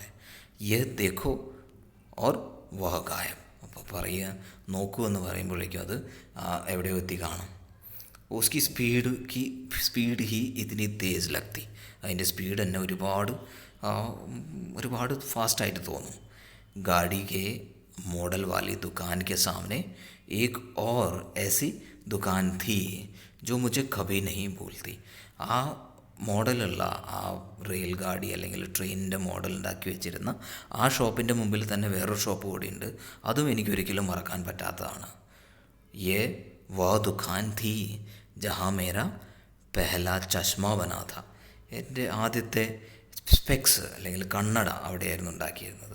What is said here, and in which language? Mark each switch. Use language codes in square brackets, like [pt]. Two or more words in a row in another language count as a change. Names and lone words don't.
[hi] ये देखो और वह गया, [ml] അപ്പോൾ പറയുക നോക്കൂ എന്ന് പറയുമ്പോഴേക്കും അത് എവിടെയോ എത്തി കാണും. [hi] उसकी स्पीड ही इतनी तेज़ लगती, [ml] അതിൻ്റെ സ്പീഡ് തന്നെ ഒരുപാട് ഫാസ്റ്റായിട്ട് തോന്നും. [hi] गाड़ी के मॉडल वाली ദുकान के सामने एक और ऐसी दुकान थी जो मुझे कभी नहीं भूलती. [ml] ആ മോഡലുള്ള ആ റെയിൽ ഗാഡി അല്ലെങ്കിൽ ട്രെയിനിൻ്റെ മോഡൽ ഉണ്ടാക്കി വെച്ചിരുന്ന ആ ഷോപ്പിൻ്റെ മുമ്പിൽ തന്നെ വേറൊരു ഷോപ്പ് കൂടിയുണ്ട്, അതും എനിക്കൊരിക്കലും മറക്കാൻ പറ്റാത്തതാണ്. [hi] ये वह दुकान थी जहाँ मेरा पहला चश्मा बना था, [ml] എൻ്റെ ആദ്യത്തെ സ്പെക്സ് അല്ലെങ്കിൽ കണ്ണട അവിടെയായിരുന്നു ഉണ്ടാക്കിയിരുന്നത്.